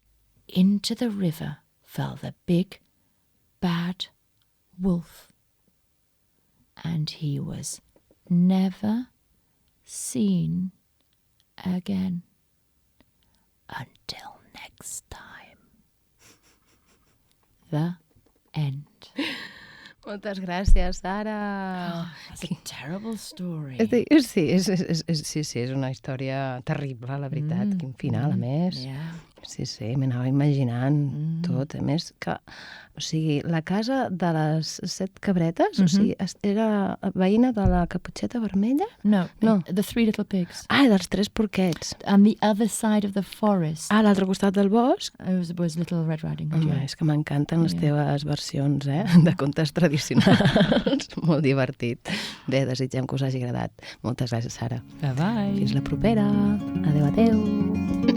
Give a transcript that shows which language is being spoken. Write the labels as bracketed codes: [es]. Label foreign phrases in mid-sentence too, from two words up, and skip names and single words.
[en] Into the river fell the big bad wolf, and he was never seen again until next time. The end. [ca] Moltes gràcies, Sara. [en] That's a terrible story. [ca] Sí, és una història terrible, la veritat. Quin final, a més. [en] Yeah. [ca] Sí, m'anava imaginant tot. A més que, o sigui, la casa de les 7 cabretes, o sigui, era veïna de la Caputxeta Vermella? [en] No, No. the 3 little pigs. [ca] Dels 3 porquets. [en] On the other side of the forest. [ca] A l'altre costat del bosc? [en] Was Little Red Riding Hood. [ca] Home, és que m'encanten les teves versions, de contes tradicionals. Molt divertit. Bé, desitgem que us hagi agradat. Moltes gràcies, Sara. [en] Bye-bye. [ca] Fins la propera. Adéu.